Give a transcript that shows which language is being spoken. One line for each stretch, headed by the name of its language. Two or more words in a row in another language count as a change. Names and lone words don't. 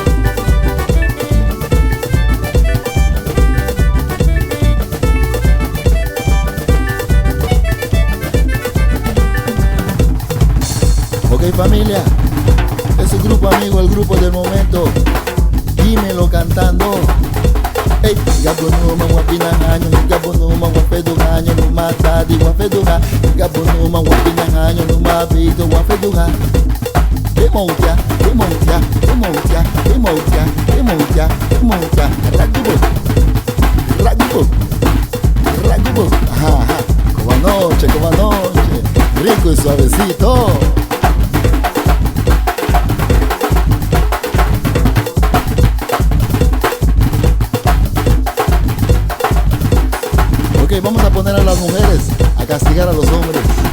Spanish: Ok, familia, es su grupo amigo, el grupo del momento. Dímelo cantando. Hey, gabonuma wapinanganyo, gabonuma wapeduganyo, numatadi wafeduga, gabonuma wapinanganyo, numabito wafeduga. Demoja, demoja, demoja, demoja, demoja, demoja. Ragubo, ragubo, ragubo. Ajá, como anoche, rico y suavecito. Ok, vamos a poner a las mujeres a castigar a los hombres.